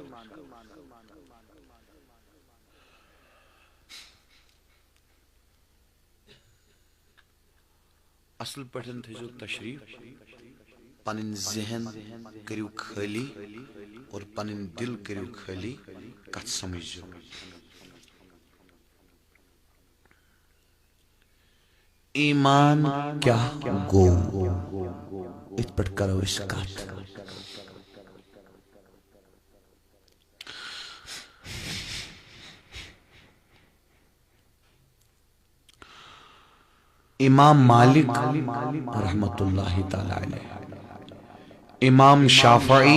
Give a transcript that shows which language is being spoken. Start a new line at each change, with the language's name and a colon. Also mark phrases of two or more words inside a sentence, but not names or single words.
Kashmiri: اصل پٲٹھۍ تھٲیزیو تشریف پنٕنۍ ذہن کٔرِو خٲلی اور پنٕنۍ دل کٔرِو خٲلی کتھ سمجھزیو ایمان کیٛاہ گوٚو یِتھ پٲٹھۍ کرو أسۍ کتھ
Arabic: امام مالک رحمۃ اللہ تعالی علیہ امام شافعی